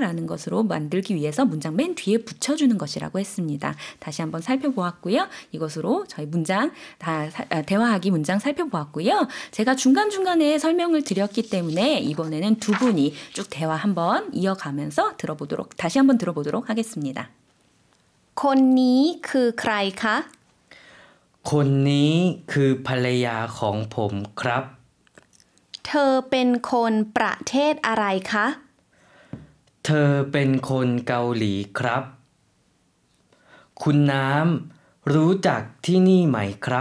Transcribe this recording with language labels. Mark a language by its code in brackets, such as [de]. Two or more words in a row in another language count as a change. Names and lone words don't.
[ko] 라는 것으로 만들기 위해서 문장 맨 뒤에 붙여주는 것이라고 했습니다. 다시 한번 살펴보았고요. 이것으로 저희 문장, 대화하기 문장 살펴보았고요. 제가 중간중간에 설명을 드렸기 때문에 이번에는 두 분이 쭉 대화 한번 이어가면서 다시 한번 들어보도록 하겠습니다. [th] คนนี้คือใครคะ คนนี้คือภรรยาของผมครับ เธอเป็นคนประเทศอะไรคะ เธอเป็นคนเกาหลีครับ คุณน้ำรู้จักที่นี่ไหมครับ